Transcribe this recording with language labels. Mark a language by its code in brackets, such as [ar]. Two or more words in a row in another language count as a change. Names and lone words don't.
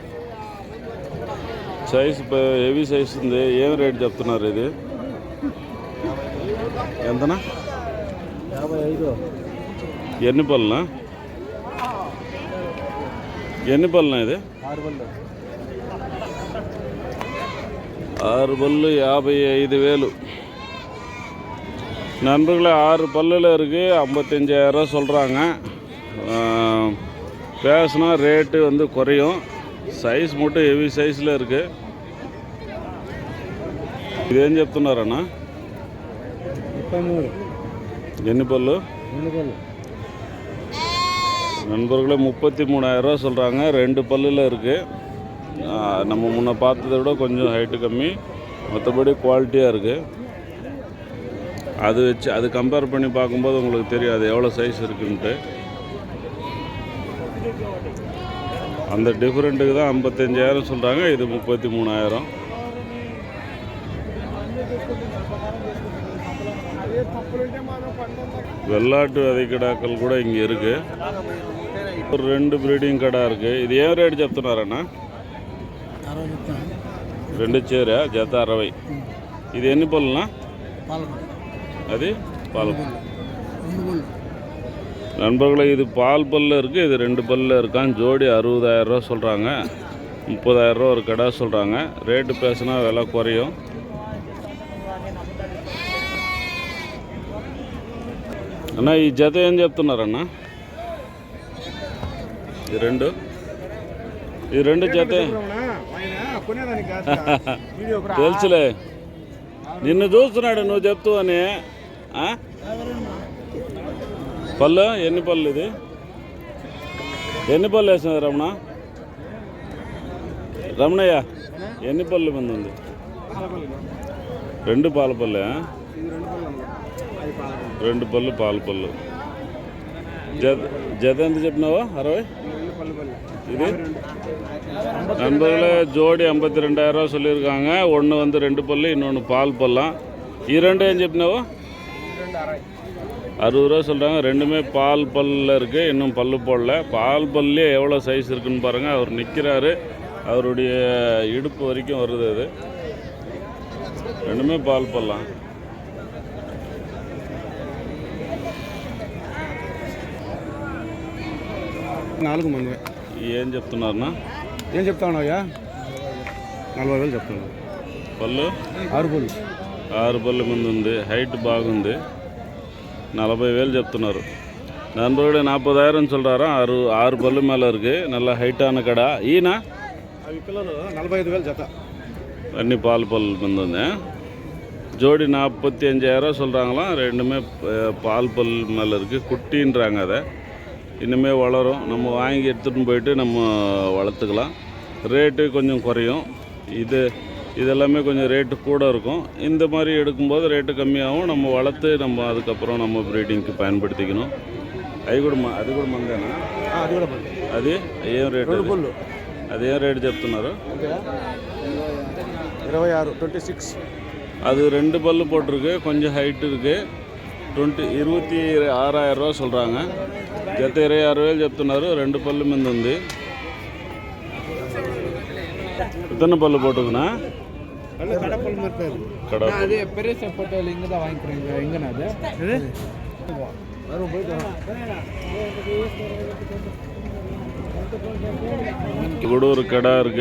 [te] సైజ్ హెవీ సైజ్ ఉంది. ఏం రేట్ చెప్తున్నారు ఇది? ఎంతనా? 55. ఎన్ని పళ్ళనా? ఎన్ని పళ్ళనా ఇది? 6 పళ్ళు. [ta] 6 பல்லு 55,000. நண்பர்களே 6 பல்லில் இருக்குது. 55,000 சொல்கிறாங்க. பேசினா ரேட்டு வந்து குறையும். [te] సైజ్ மட்டும் హెవీ సైజులో இருக்குது. ఇదేం చెప్తున్నారన్నా? 33. ఎన్ని పళ్ళు? 2 పళ్ళు. [ta] நண்பர்களே 33,000 சொல்கிறாங்க. 2 பல்லில் இருக்குது. நம்ம முன்ன பார்த்ததை விட கொஞ்சம் ஹைட்டு கம்மி, மற்றபடி குவாலிட்டியாக இருக்குது. அது வச்சு அது கம்பேர் பண்ணி பார்க்கும்போது உங்களுக்கு தெரியும் அது எவ்வளோ சைஸ் இருக்குன்ட்டு. அந்த டிஃப்ரெண்ட்டுக்கு தான் 55,000 சொல்கிறாங்க. இது 33,000. வெள்ளாட்டு விதைக்கிடாக்கள் கூட இங்கே இருக்குது. ஒரு 2 ப்ரீடிங் கடை இருக்குது. இது [te] ఏం రేటు చెప్తున్నారన్నా? 2 చీర జత 60. ఇది ఎన్ని పళ్ళునా? అది பால். [ta] நண்பர்களே இது பால் பல்ல இருக்குது. இது 2 பல்ல இருக்கான். ஜோடி 60,000 சொல்கிறாங்க. 30,000 ஒரு கடை சொல்கிறாங்க. ரேட்டு பேசினா விலை குறையும். [te] అన్నా ఈ జత ఏం చెప్తున్నారన్నా? ఈ రెండు జత తెలుసులే, నిన్ను చూస్తున్నాడు నువ్వు చెప్తూ అని. పళ్ళు ఎన్ని పళ్ళు? ఇది ఎన్ని పళ్ళు వేసినది రమణ? రమణయ్య ఎన్ని పళ్ళు మంది ఉంది? 2 పాల పళ్ళే. 2 పళ్ళు పాల పళ్ళు. జత ఎంత చెప్పినావా? 60. [ta] இது நண்பர்களே ஜோடி 52,000 சொல்லியிருக்காங்க. ஒன்று வந்து 2 பல்லு, இன்னொன்று பால் பல்லாம். இரண்டு ஏன் చెప్పినావు? 60 சொல்கிறாங்க. ரெண்டுமே பால் பல்லில் இருக்குது. இன்னும் பல்லு போடல. பால் பல்லே எவ்வளோ சைஸ் இருக்குன்னு பாருங்கள். அவர் நிற்கிறாரு. அவருடைய இடுப்பு வரைக்கும் வருது. அது ரெண்டுமே பால் பல்லாம். [te] నాలుగు మంది. ఏం చెప్తున్నారన్నా? ఏం చెప్తానయ్యా? 40,000 చెప్తున్నా. పళ్ళు 6 పళ్ళు. 6 పళ్ళు ముందు ఉంది. హైట్ బాగుంది. 40,000 చెప్తున్నారు. [ta] நண்பர்களே 40,000 சொல்கிறாரா. 6 பல்லு மேலே இருக்குது. நல்ல ஹைட்டான கடை. [te] ఈయన అవి పిల్లలు 45,000 జత. అన్ని పాలు పళ్ళు ముందు ఉంది. [ta] ஜோடி 45,000 சொல்கிறாங்களாம். ரெண்டுமே பால் பல் மேலே இருக்குது. குட்டின்றாங்க. அதை இன்னுமே வளரும். நம்ம வாங்கி எடுத்துகிட்டு போயிட்டு நம்ம வளர்த்துக்கலாம். ரேட்டு கொஞ்சம் குறையும். இதெல்லாமே கொஞ்சம் ரேட்டு கூட இருக்கும். இந்த மாதிரி எடுக்கும்போது ரேட்டு கம்மியாகும். நம்ம வளர்த்து நம்ம அதுக்கப்புறம் நம்ம ப்ரீடிங்க்கு பயன்படுத்திக்கணும். அது கூட [te] మందేనా? అది ఏం రేటు? అది ఏం రేటు చెప్తున్నారు? 26. அது 2 பல்லு போட்டிருக்கு. கொஞ்சம் ஹைட்டு இருக்குது. 26,000 சொல்கிறாங்க. జత 26,000 చెప్తున్నారు. 2 పళ్ళు మీద ఉంది. [ta] எத்தனை பல்லு போட்டுக்குண்ணா? கூட ஒரு கடை இருக்குது.